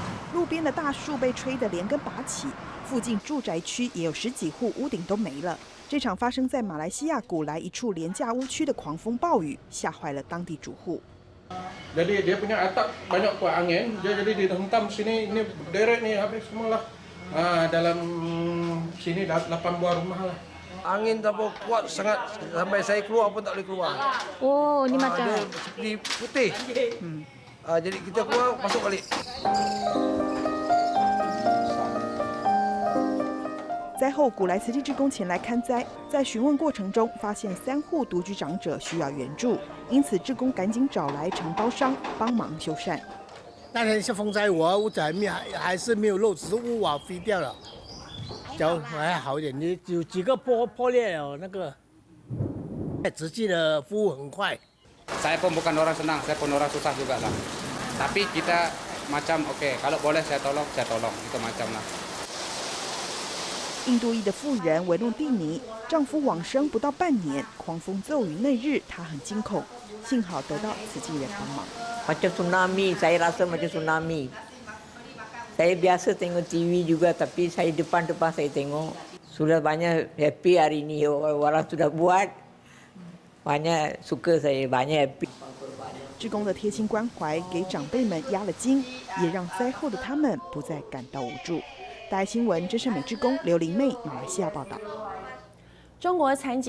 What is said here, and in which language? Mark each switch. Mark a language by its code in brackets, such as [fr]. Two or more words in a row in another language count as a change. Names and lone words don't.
[zh] 路边的大树被吹得连根拔起，附近住宅区也有10几户屋顶都没了。这场发生在马来西亚古莱一处廉价屋区的狂风暴雨，吓坏了当地住户。 [ms] Jadi dia punya atap banyak kuat angin, dia jadi dihentam sini, ini berderet nih habis semua lah. Dalam sini 8 buah rumah lah. Angin terlalu kuat sangat sampai saya keluar pun tak boleh keluar. Oh, ini macam dia seperti putih. Jadi kita keluar masuk balik. [zh] 灾后，古莱慈济志工前来看灾，在询问过程中发现3户独居长者需要援助，因此志工赶紧找来承包商帮忙修缮。那天是风灾，我屋子还是没有漏，只是屋瓦飞掉了，脚还好一点，有几个破裂了。那个慈济的服务很快。 [ms] Saya pun bukan orang senang, saya pun orang susah juga lah. Tapi kita macam oke, kalau boleh saya tolong, itu macam lah. [zh] 印度裔的妇人维诺蒂尼，丈夫往生不到半年，狂风骤雨那日，她很惊恐，幸好得到慈济人帮忙。 [ms] Macam tsunami, saya rasa macam tsunami. Saya biasa tengok TV juga, tapi saya depan-depan saya tengok. Sudah banyak happy hari ini, orang sudah buat. Banyak suka saya, banyak happy. [zh] 志工的贴心关怀给长辈们压了惊，也让灾后的他们不再感到无助。大爱新闻，真善美志工刘玲妹，马来西亚报道。中国残疾